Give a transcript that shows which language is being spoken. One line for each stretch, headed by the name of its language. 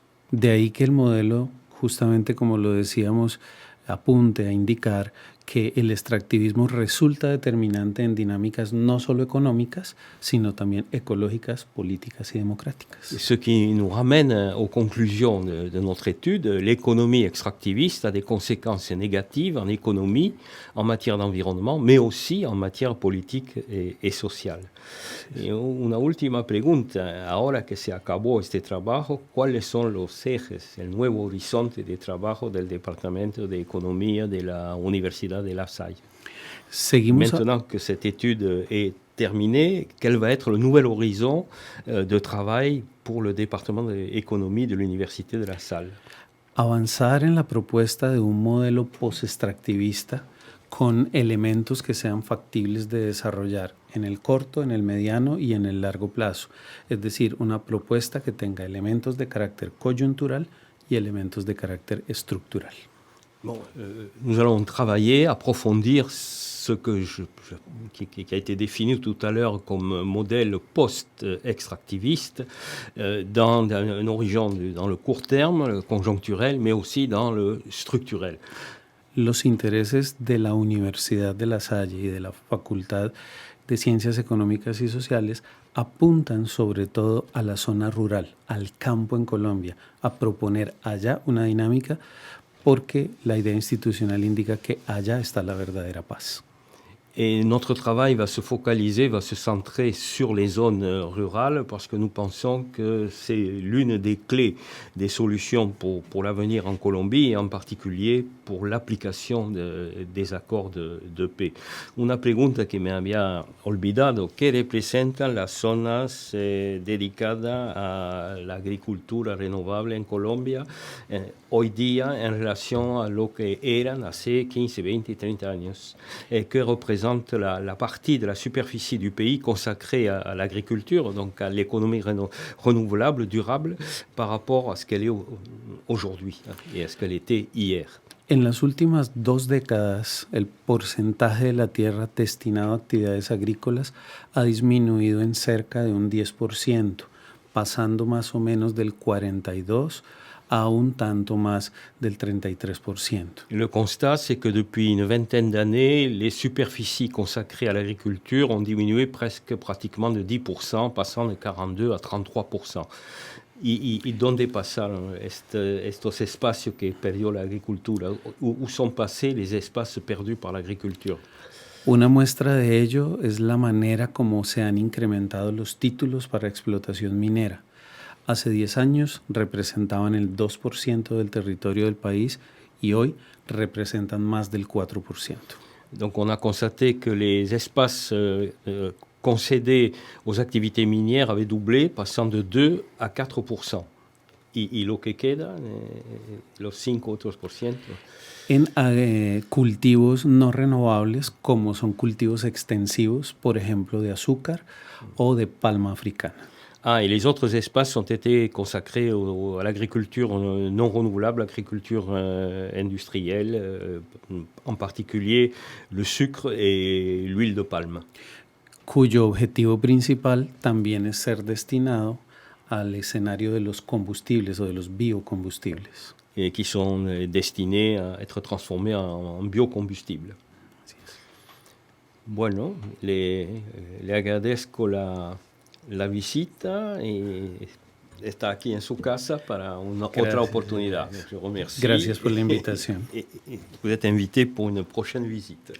Spanish: De ahí que el modelo, justamente como lo decíamos, apunte a indicar que el extractivismo resulta determinante en dinámicas no solo económicas, sino también ecológicas, políticas y democráticas.
French: Ce qui nous ramène aux conclusions de notre étude. L'économie extractiviste a des conséquences négatives en économie, en matière d'environnement, mais aussi en matière politique et sociale.
Spanish: Y una última pregunta, ahora que se acabó este trabajo, ¿cuáles son los ejes, el nuevo horizonte de trabajo del Departamento de Economía de la Universidad de La Salle?
French: Maintenant que cette étude est terminée, quel va être le nouvel horizon de travail pour le département d'économie de l'Université de La Salle?
Spanish: Avanzar en la propuesta de un modelo post-extractivista con elementos que sean factibles de desarrollar en el corto, en el mediano y en el largo plazo. Es decir, una propuesta que tenga elementos de carácter coyuntural y elementos de carácter estructural.
French: Bon, nous allons travailler, approfondir ce qui a été défini tout à l'heure comme modèle post-extractiviste dans un horizon dans le court terme, le conjoncturel, mais aussi dans le structurel.
Spanish: Los intereses de la Universidad de La Salle y de la Facultad de Ciencias Económicas y Sociales apuntan sobre todo a la zona rural, al campo en Colombia, a proponer allá una dinámica porque la idea institucional indica que allá está la verdadera paz.
French: Et notre travail va se focaliser, va se centrer sur les zones rurales parce que nous pensons que c'est l'une des clés des solutions pour l'avenir en Colombie et en particulier pour l'application des accords de paix.
Spanish: Una pregunta que me había olvidado, ¿qué representan las zonas dedicadas a la agricultura renovable en Colombia hoy día en relación a lo que eran hace 15, 20, 30 años? ¿Qué representa
French: la partie de la superficie du pays consacrée à l'agriculture, donc à l'économie renouvelable, durable, par rapport à ce qu'elle est aujourd'hui et à ce qu'elle était hier?
Spanish: En las últimas 2 décadas, el porcentaje de la tierra destinado a actividades agrícolas ha disminuido en cerca de un 10%, pasando más o menos del 42% à un tanto más del 33%.
French: Le constat, c'est que depuis une vingtaine d'années, les superficies consacrées à l'agriculture ont diminué pratiquement de 10%, passant de 42 à 33%.
Spanish: ¿Y dónde pasaron estos espacios que perdió la agricultura?
French: ¿Où sont passés les espaces perdus par l'agriculture?
Spanish: Una muestra de ello es la manera como se han incrementado los títulos para explotación minera. Hace 10 años representaban el 2% del territorio del país y hoy representan más del 4%.
French: Donc on a constaté que les espaces concédés aux activités minières avaient doublé, passant de 2 à 4%.
Spanish: ¿Y lo que queda, los 5 otros por ciento? En cultivos no renovables, como son cultivos extensivos, por ejemplo, de azúcar o de palma africana.
French: Et les autres espaces ont été consacrés à l'agriculture non renouvelable, l'agriculture industrielle, en particulier le sucre et l'huile de palme.
Spanish: Cuyo objetivo principal también es ser destinado al escenario de los combustibles o de los biocombustibles.
French: Et qui sont destinés à être transformés en biocombustibles.
Spanish: Bueno, le agradezco la visita y está aquí en su casa para otra oportunidad.
French: Je remercie.
Spanish: Gracias por la invitación.
French: Et vous êtes invité pour une prochaine visite.